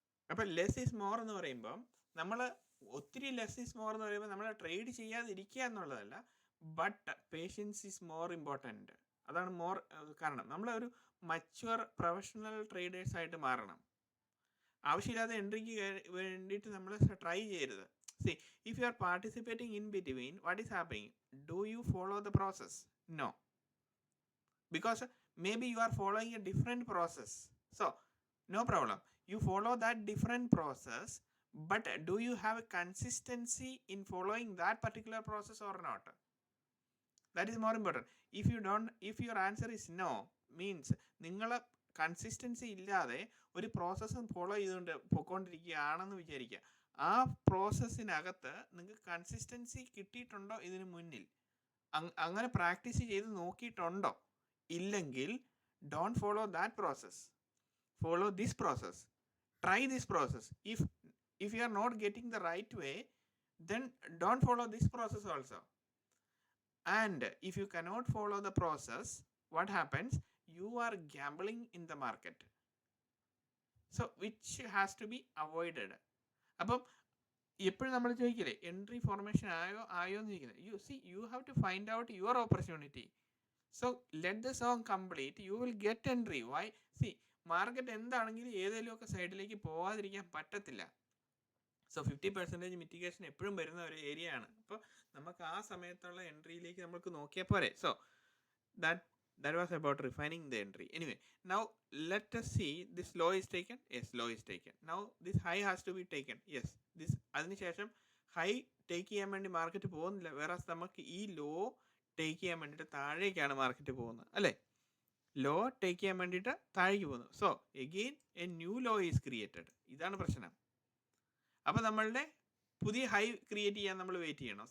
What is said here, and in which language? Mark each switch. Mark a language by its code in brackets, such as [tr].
[ml] അപ്പം less is more എന്ന് പറയുമ്പം നമ്മൾ ഒത്തിരി ലെസ് ഈസ് മോർ എന്ന് പറയുമ്പോൾ നമ്മൾ ട്രേഡ് ചെയ്യാതിരിക്കുക എന്നുള്ളതല്ല, [en] But patience is more important. [ml] അതാണ് മോർ. കാരണം നമ്മളൊരു മച്വർ പ്രൊഫഷണൽ ട്രേഡേഴ്സ് ആയിട്ട് മാറണം. ആവശ്യമില്ലാതെ എൻട്രിക്ക് വേണ്ടിയിട്ട് നമ്മൾ ട്രൈ ചെയ്യരുത്. [en] See, if you are participating in between, what is happening? Do you follow the process? No. Because maybe you are following a different process. So, no problem. You follow that different process, but do you have a consistency in following that particular process or not? That is more important. If your answer is no, [ml] means നിങ്ങൾ consistency ഇല്ലാതെ ഒരു പ്രോസസ്സും follow ചെയ്തുകൊണ്ട് പൊയ്ക്കൊണ്ടിരിക്കുകയാണെന്ന് വിചാരിക്കുക. ആ പ്രോസസ്സിനകത്ത് നിങ്ങൾക്ക് consistency കിട്ടിയിട്ടുണ്ടോ ഇതിന് മുന്നിൽ? അങ്ങനെ പ്രാക്ടീസ് ചെയ്ത് നോക്കിയിട്ടുണ്ടോ? ഇല്ലെങ്കിൽ [en] don't follow that process, follow this process, [ml] try this process. [en] if you are not getting the right way, then don't follow this process also. And if you cannot follow the process, what happens? You are gambling in the market, so which has to be avoided. [ml] അപ്പം എപ്പോഴും നമ്മൾ ചോദിക്കില്ലേ entry formation ആയോ എന്ന് ചോദിക്കുന്നത്. [en] you have to find out your opportunity. So let the song complete, you will get entry. Why? [ml] Market എന്താണെങ്കിലും ഏതെങ്കിലുമൊക്കെ സൈഡിലേക്ക് പോകാതിരിക്കാൻ പറ്റത്തില്ല. സോ 50% മിറ്റിഗേഷൻ എപ്പോഴും വരുന്ന ഒരു ഏരിയ ആണ്. അപ്പോൾ നമുക്ക് ആ സമയത്തുള്ള എൻട്രിയിലേക്ക് നമുക്ക് നോക്കിയാൽ പോരെ. [en] So that was about refining the entry. Anyway, now let us see this low is taken. Yes, low is taken. Now this high has to be taken. [ml] Yes, this അതിനുശേഷം ഹൈ ടേക്ക് ചെയ്യാൻ വേണ്ടി market പോകുന്നില്ല. വേറെ നമുക്ക് ഈ law take ചെയ്യാൻ വേണ്ടിയിട്ട് താഴേക്കാണ് market പോകുന്നത്, അല്ലേ? ലോ ടേക്ക് ചെയ്യാൻ വേണ്ടിയിട്ട് താഴേക്ക് പോകുന്നു. So again [en] A new low is created. [ml] ഇതാണ് പ്രശ്നം. അപ്പോൾ നമ്മളുടെ പുതിയ ഹൈ ക്രിയേറ്റ് ചെയ്യാൻ നമ്മൾ വെയിറ്റ് ചെയ്യണം.